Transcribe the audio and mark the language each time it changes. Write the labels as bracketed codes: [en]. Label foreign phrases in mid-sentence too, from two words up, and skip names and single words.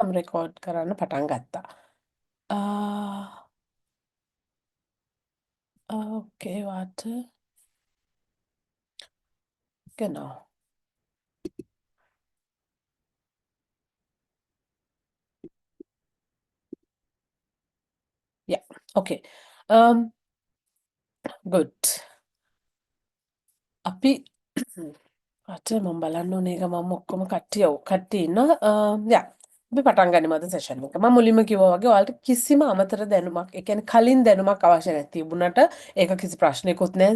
[si] රෙකෝඩ් කරන්න පටන් ගත්තා. [de] Okay, warte. Genau. Ja, okay. Good. [si] අපි අට මම බලන්න ඕනේ ඒක මම ඔක්කොම කට්ටිය ඉන්නවා. යා අපි පටන් ගනිමු අද සෙෂන් එක. මම මුලින්ම කිව්වා වගේ ඔයාලට කිසිම අමතර දැනුමක්, ඒ කියන්නේ කලින් දැනුමක් අවශ්‍ය නැති තිබුණාට ඒක කිසි ප්‍රශ්නයක්වත් නැහැ.